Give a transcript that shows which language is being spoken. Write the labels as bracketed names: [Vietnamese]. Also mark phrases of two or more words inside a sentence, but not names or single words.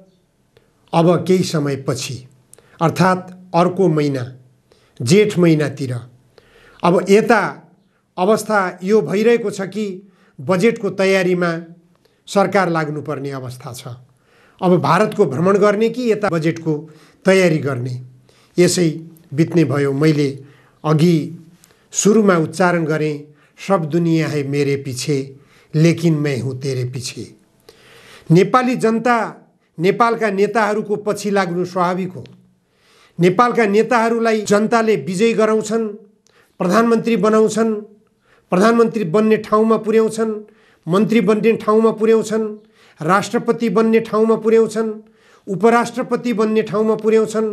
[Nepali] अब केही समयपछि अर्थात् अर्को महिना जेठ महिनातिर अब यता अवस्था यो भइरहेको छ कि बजेटको तयारीमा सरकार लाग्नुपर्ने अवस्था छ। अब भारतको भ्रमण गर्ने कि यता बजेटको तयारी गर्ने, यसै बित्ने भयो। मैले अघि सुरुमा उच्चारण गरेँ, [Hindi] सब दुनिया है मेरे पीछे लेकिन मैं हूँ तेरे पीछे। [Nepali] नेपाली जनता नेपालका नेताहरूको पछि लाग्नु स्वाभाविक हो। नेपालका नेताहरूलाई जनताले विजयी गराउँछन्, प्रधानमन्त्री बनाउँछन्, प्रधानमन्त्री बन्ने ठाउँमा पुर्याउँछन्, मन्त्री बन्ने ठाउँमा पुर्याउँछन्, राष्ट्रपति बन्ने ठाउँमा पुर्याउँछन्, उपराष्ट्रपति बन्ने ठाउँमा पुर्याउँछन्।